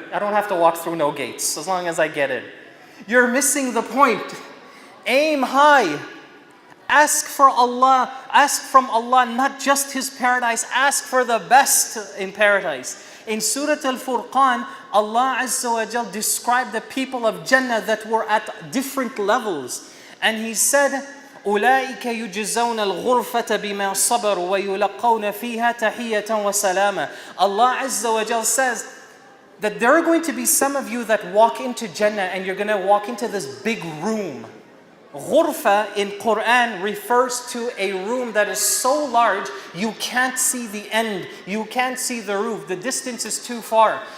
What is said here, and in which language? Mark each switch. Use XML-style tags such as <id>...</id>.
<en>I don't have to walk through no gates, as long as I get in. You're missing the point. Aim high. Ask for Allah. Ask from Allah not just His paradise. Ask for the best in paradise. In Surah Al-Furqan, Allah Azza wa Jal described the people of Jannah that were at different levels. And He said,</en> <ar>أولئك يجزون الغرفة بما صبروا ويلقون فيها تحية وسلاما.</ar> <en>Allah Azza wa Jal says that there are going to be some of you that walk into Jannah and you're going to walk into this big room. Ghurfa in Quran refers to a room that is so large you can't see the end, you can't see the roof, the distance is too far.</en>